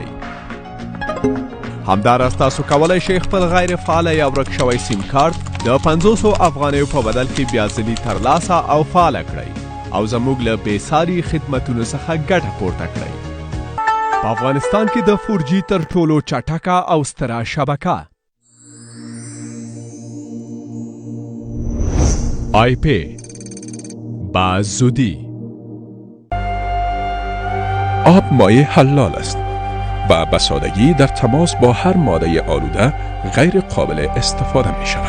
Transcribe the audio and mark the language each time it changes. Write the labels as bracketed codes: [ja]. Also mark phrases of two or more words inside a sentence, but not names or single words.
[ps] همداراز تاسو کولی شئ خپل غیر فعاله یا ورک شوی سیم کارت د 500 افغانیو په بدل کې بیا ځلي ترلاسه او فعاله کړئ او زموږ له بېساري خدمتونو څخه ګټه پورته کړئ. په افغانستان کې د 4G تر ټولو چټکه او ستره شبکه آیپی [fa] با زودی. آب مایع حلال است و به سادگی در تماس با هر ماده آلوده غیر قابل استفاده می شود.